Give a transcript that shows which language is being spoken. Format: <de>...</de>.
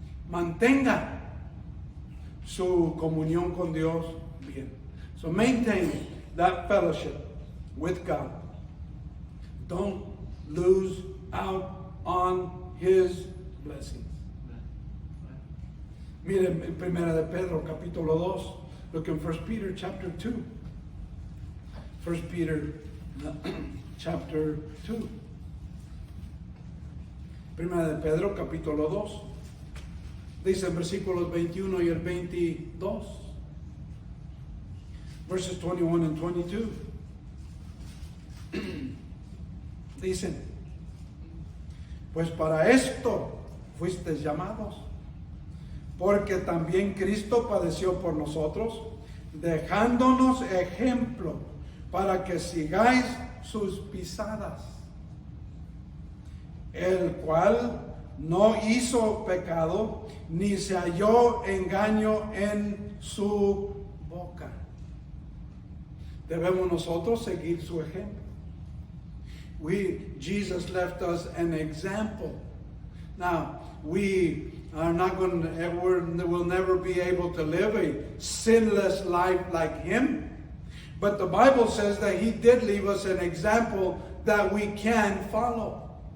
<es>Mantenga su comunión con Dios bien.</es> <en>So maintain that fellowship with God. Don't lose out on His blessings.</en> <es>Miren en Primera de Pedro capítulo 2.</es> <en>Look in 1 Peter chapter 2. 1 Peter chapter 2.</en> <es>Primera de Pedro capítulo 2. Dice en versículos 21 y el 22.</es> <en>Verses 21 and 22.</en> <es>Dicen, pues para esto fuisteis llamados, porque también Cristo padeció por nosotros, dejándonos ejemplo para que sigáis sus pisadas, el cual no hizo pecado, ni se halló engaño en su boca. Debemos nosotros seguir su ejemplo.</es> <en>Jesus left us an example. Now, we are not going to, we'll never be able to live a sinless life like Him. But the Bible says that He did leave us an example that we can follow.</en>